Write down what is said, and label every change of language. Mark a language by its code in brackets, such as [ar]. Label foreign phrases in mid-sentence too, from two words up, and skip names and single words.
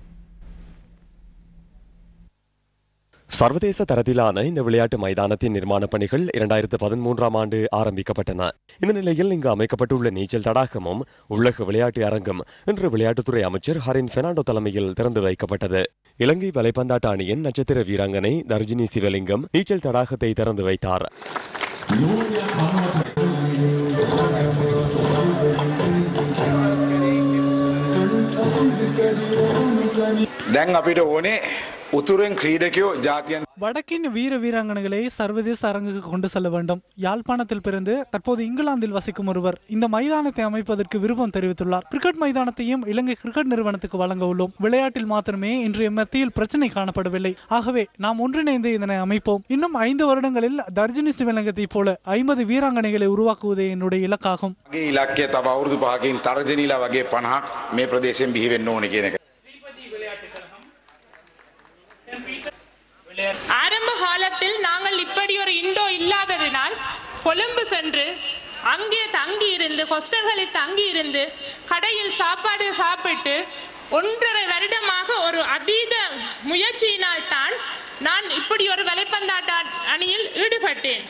[ta] சர்வதேச தரத்திலான இந்த விளையாட்டு மைதானத்தின் நிர்மாண பணிகள் 2013ஆம் ஆண்டு ஆரம்பிக்கப்பட்டன. இந்த நிலையில் இங்கு அமைக்கப்பட்டுள்ள நீச்சல் தடாகமும் உலக விளையாட்டு அரங்கம் இன்று விளையாட்டுத்துறை அமைச்சர் ஹரின் பெர்னாண்டோ தலைமையில் திறந்து வைக்கப்பட்டது. இலங்கை வலைப்பந்தாட்ட அணியின் நட்சத்திர வீராங்கனை தர்ஜினி சிவலிங்கம் நீச்சல் தடாகத்தை திறந்து வைத்தார். [si] දැන් අපිට ඕනේ උතුරෙන් ක්‍රීඩකයෝ ජාතියන් [ta] வடக்கின் வீர வீராங்கனைகளை சர்வதேச அரங்குக்கு கொண்டு செல்ல வேண்டும். யாழ்ப்பாணத்தில் பிறந்து தற்போது இங்கிலாந்தில் வசிக்கும் ஒருவர் இந்த மைதானத்தை அமைப்பதற்கு விருப்பம் தெரிவித்துள்ளார். கிரிக்கெட் மைதானத்தையும் இலங்கை கிரிக்கெட் நிறுவனத்துக்கு வழங்க உள்ளோம். விளையாட்டில் மாத்திரமே இன்று மத்தியில் பிரச்சனை காணப்படவில்லை. ஆகவே நாம் ஒன்றிணைந்து இதனை அமைப்போம். இன்னும் 5 வருடங்களில் தர்ஜினி சிவலிங்கத்தை போல 50 வீராங்கனைகளை உருவாக்குவதே என்னுடைய இலக்காகும். [si] ඉලක්කය තව අවුරුදු 5කින් තර්ජනීලා වගේ 50ක් මේ ප්‍රදේශයෙන් බිහි වෙන්න ඕනේ කියන එක. [ta] ஆரம்ப காலத்தில் நாங்கள் இப்படி ஒரு இண்டோ இல்லாததினால் கொழும்பு சென்று அங்கே தங்கி இருந்து ஹோஸ்டல்களில் தங்கி இருந்து கடையில் சாப்பாடு சாப்பிட்டு 1.5 வருடமாக ஒரு அதீத முயற்சியினால் தான் நான் இப்படி ஒரு வலைப்பந்தாட்ட அணியில் ஈடுபட்டேன்.